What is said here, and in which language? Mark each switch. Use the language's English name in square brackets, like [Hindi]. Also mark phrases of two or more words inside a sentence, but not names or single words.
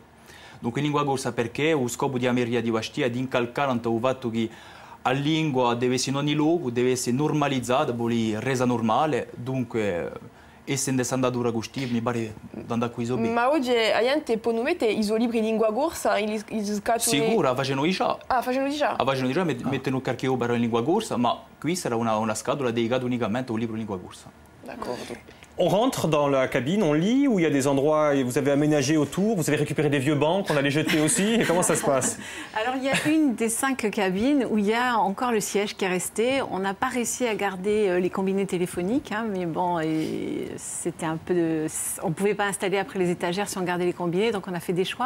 [Italian] Dunque in lingua corsa perché lo scopo di Ameria di Bastia è di incalcare il fatto che la lingua deve essere in ogni luogo, deve essere normalizzata, resa normale, dunque essendo andatura gusti, mi pare di andare qui sopra. Ma oggi la gente può mettere i suoi libri in lingua corsa, in scatole... Sicuro, facendo già. Ah, facendo già? Facendo già, mettono un carchio in lingua corsa, ma qui sarà una scatola dedicata unicamente a un libro in lingua corsa. D'accordo. [French] On rentre dans la cabine, on lit, ou il y a des endroits où vous avez aménagé autour, vous avez récupéré des vieux bancs qu'on allait jeter aussi, et comment ça se passe? Alors il y a une des 5 cabines où il y a encore le siège qui est resté. On n'a pas réussi à garder les combinés téléphoniques, hein, mais bon, c'était un peu on ne pouvait pas installer après les étagères si on gardait les combinés, donc on a fait des choix.